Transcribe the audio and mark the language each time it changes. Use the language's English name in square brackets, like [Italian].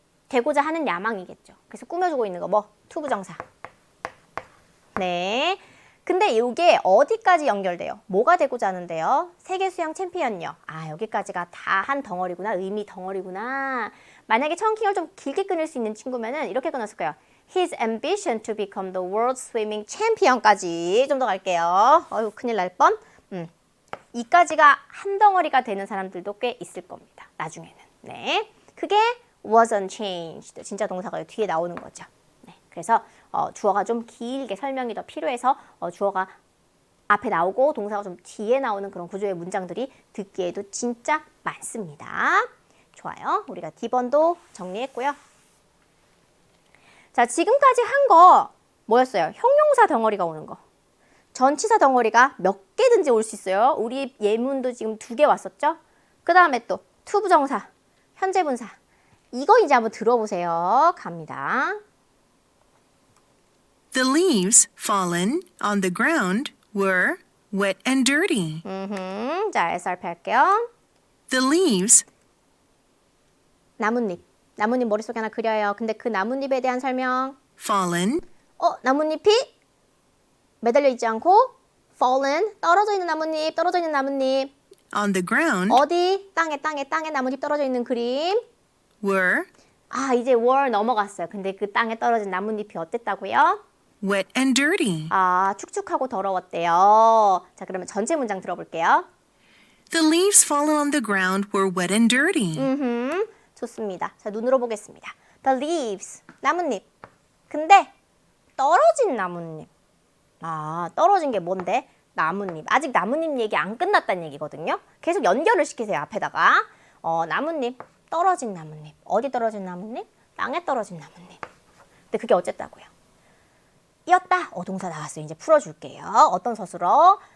[Korean] 되고자 하는 야망이겠죠. 그래서 꾸며주고 있는 거 뭐? 투부정사. 네. 근데 이게 어디까지 연결돼요? 뭐가 되고자 하는데요? 세계 수영 챔피언요. 아, 여기까지가 다 한 덩어리구나. 의미 덩어리구나. 만약에 청킹을 좀 길게 끊을 수 있는 친구면은 이렇게 끊었을 거예요. [English] His ambition to become the world swimming champion까지 [Korean] 좀 더 갈게요. 어휴, 큰일 날 뻔. 이까지가 한 덩어리가 되는 사람들도 꽤 있을 겁니다. 나중에는. 네. [English] 그게 wasn't changed. [Korean] 진짜 동사가 뒤에 나오는 거죠. 네. 그래서 주어가 좀 길게 설명이 더 필요해서 주어가 앞에 나오고 동사가 좀 뒤에 나오는 그런 구조의 문장들이 듣기에도 진짜 많습니다. 좋아요. 우리가 D번도 정리했고요. 자, 지금까지 한 거 뭐였어요? 형용사 덩어리가 오는 거. 전치사 덩어리가 몇 개든지 올 수 있어요. 우리 예문도 지금 2개 왔었죠? 그 다음에 또 투부정사, 현재분사. 이거 이제 한번 들어보세요. 갑니다. [English] The leaves fallen on the ground were wet and dirty. [Korean] 자, SRP 할게요. [English] The leaves [Korean] 나뭇잎. 나뭇잎 머릿속에 하나 그려요. 근데 그 나뭇잎에 대한 설명. [English] fallen [Korean] 나뭇잎이 매달려 있지 않고 fallen, 떨어져 있는 나뭇잎, 떨어져 있는 나뭇잎. [English] on the ground [Korean] 어디? 땅에 나뭇잎 떨어져 있는 그림. [English] were [Korean] 아, 이제 were 넘어갔어요. 근데 그 땅에 떨어진 나뭇잎이 어땠다고요? [English] wet and dirty. [Korean] 아, 축축하고 더러웠대요. 자, 그러면 전체 문장 들어볼게요. [English] The leaves fallen on the ground were wet and dirty. [Korean] 좋습니다. 자, 눈으로 보겠습니다. [English] The leaves, 나뭇잎. [Korean] 근데 떨어진 나뭇잎. 아, 떨어진 게 뭔데? 나뭇잎. 아직 나뭇잎 얘기 안 끝났다는 얘기거든요. 계속 연결을 시키세요, 앞에다가. 나뭇잎, 떨어진 나뭇잎. 어디 떨어진 나뭇잎? 땅에 떨어진 나뭇잎. 근데 그게 어쨌다고요? 이었다. 동사 나왔어요. 이제 풀어줄게요. 어떤 서술어?